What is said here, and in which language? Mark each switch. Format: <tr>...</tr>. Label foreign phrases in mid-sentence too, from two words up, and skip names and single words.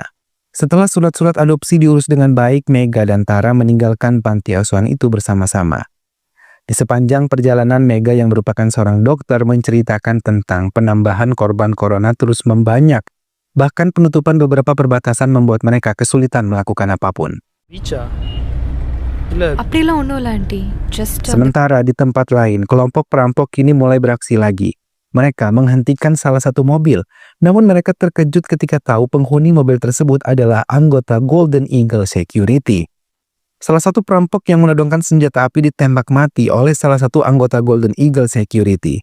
<id>Setelah surat-surat adopsi diurus dengan baik, Mega dan Tara meninggalkan panti asuhan itu bersama-sama. Di sepanjang perjalanan, Mega yang merupakan seorang dokter menceritakan tentang penambahan korban corona terus membanyak. Bahkan penutupan beberapa perbatasan membuat mereka kesulitan melakukan apapun.</id> <ta>பீச்சா இல்லை அப்படிலாம் ஒன்றும் இல்லை</ta> <en>aunty just</en> <id>Sementara di tempat lain, kelompok perampok kini mulai beraksi lagi. Mereka menghentikan salah satu mobil, namun mereka terkejut ketika tahu penghuni mobil tersebut adalah anggota Golden Eagle Security. Salah satu perampok yang menodongkan senjata api ditembak mati oleh salah satu anggota Golden Eagle Security.</id>